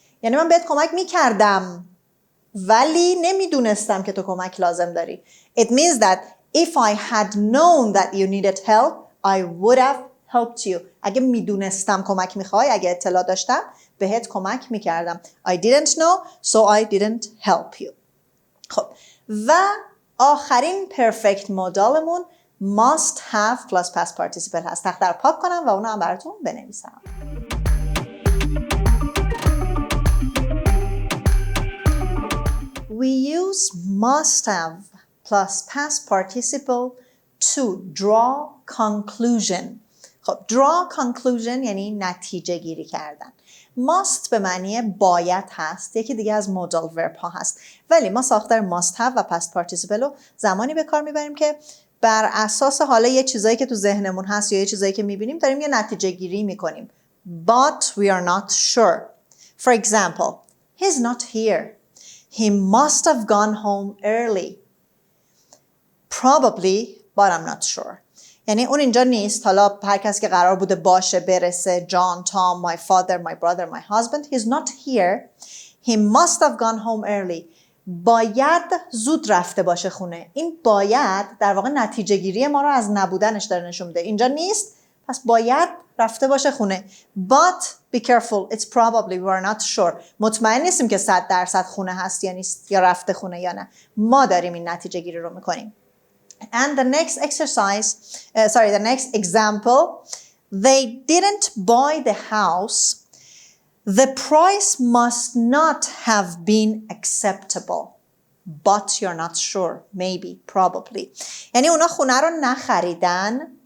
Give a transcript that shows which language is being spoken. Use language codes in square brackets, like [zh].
[fa] یعنی من بهت کمک میکردم ولی نمیدونستم که تو کمک لازم داری. [en] It means that if I had known that you needed help, I would have helped you. [fa] اگه میدونستم کمک میخوای، اگه اطلاع داشتم، بهت کمک میکردم. [en] I didn't know, so I didn't help you. [fa] خب و آخرین perfect modalمون must have plus past participle هست. تخته رو پاک کنم و اونو هم براتون بنویسم. [en] We use must have plus past participle to draw conclusion. [fa] خب draw conclusion یعنی نتیجه گیری کردن. must به معنی باید هست، یکی دیگه از modal verb ها هست. ولی ما ساختار must have و past participle رو زمانی به کار میبریم که بر اساس حالا یه چیزایی که تو ذهنمون هست یا یه چیزایی که میبینیم داریم یه نتیجه گیری میکنیم. [en] But we are not sure. For example, he's not here. He must have gone home early. Probably, but I'm not sure. [fa] یعنی اون اینجا نیست. حالا هر کسی که قرار بوده باشه برسه. [en] John, Tom, my father, my brother, my husband. He's not here. He must have gone home early. [fa] باید زود رفته باشه خونه. این باید در واقع نتیجه گیری ما رو از نبودنش داره نشون میده. اینجا نیست. پس باید رفته باشه خونه. [en] But be careful. It's probably we are not sure. [fa] مطمئن نیستیم که 100% خونه هست یا نیست یا رفته خونه یا نه. ما داریم این نتیجه گیری رو میکنیم. [en] And the next exercise, the next example, they didn't buy the house. The price must not have been acceptable. But you're not sure. Maybe, probably. [fa] یعنی اونا خونه رو نخریدن.